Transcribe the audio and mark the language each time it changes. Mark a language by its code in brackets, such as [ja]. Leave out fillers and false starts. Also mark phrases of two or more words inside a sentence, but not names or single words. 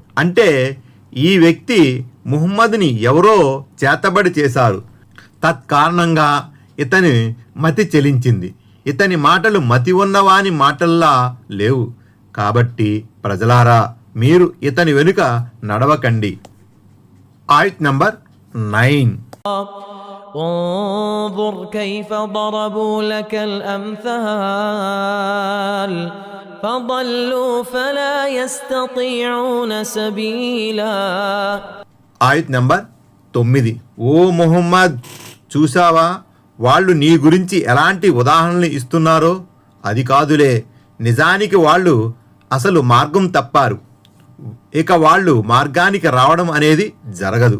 [te] అంటే ఈ వ్యక్తి ముహమ్మద్ని ఎవరో చేతబడి చేశారు. తత్కారణంగా ఇతని మతి చెలించింది. ఇతని మాటలు మతి ఉన్నవాని మాటల్లా లేవు. కాబట్టి ప్రజలారా, మీరు ఇతని వెనుక నడవకండి. ఆయత్ నంబర్ 9. [ar] انظر كيف ضربوا لك الأمثال فضلوا فلا يستطيعون سبيلا. [te] ఆయత్ నంబర్ 9. ఓ ముహమ్మద్, చూసావా వాళ్ళు నీ గురించి ఎలాంటి ఉదాహరణలు ఇస్తున్నారో? అది కాదులే, నిజానికి వాళ్ళు అసలు మార్గం తప్పారు. ఇక వాళ్ళు మార్గానికి రావడం అనేది జరగదు.